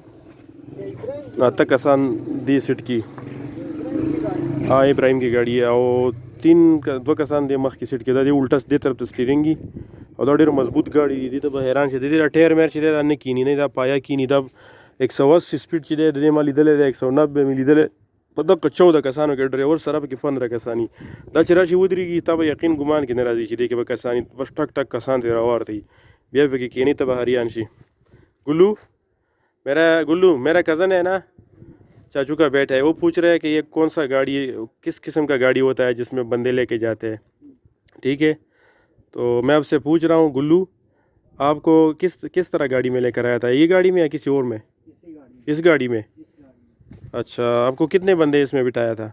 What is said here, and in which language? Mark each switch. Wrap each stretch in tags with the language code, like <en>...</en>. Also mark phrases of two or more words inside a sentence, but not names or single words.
<ps>8 کسان دې سیټ کې ابراهیم کی ګاډي او 2 کسان دې مخ کې سیټ کې دا دې الټا دې طرف ته سټیرینګ او دا ډېر مضبوط ګاډي دي ته به حیران شي دې ټایر میر چې دا نه کینی نه دا پایا کینی دا 180 سپیډ چې دی د دې ما لیدلی دی 190 مې لیدلی په دغه 14 کسانو کې ډرایور سره پکې 15 کسانی دا چې راشي ودرېږي تا به یقین ګمان کې نه راځي چې دې کې به کسانی بس ټک ټک کسان ترې راوارته وي بیا پکې کینی ته به حریان شي</ps> <ur>گلو میرا کزن ہے نا چاچو کا بیٹا ہے وہ پوچھ رہا ہے کہ یہ کون سا گاڑی کس قسم کا گاڑی ہوتا ہے جس میں بندے لے کے جاتے ہیں ٹھیک ہے تو میں آپ سے پوچھ رہا ہوں گلو آپ کو کس طرح گاڑی میں لے کر آیا تھا یہ گاڑی میں یا کسی اور میں اس گاڑی میں اچھا آپ کو کتنے بندے اس میں بٹھایا تھا</ur>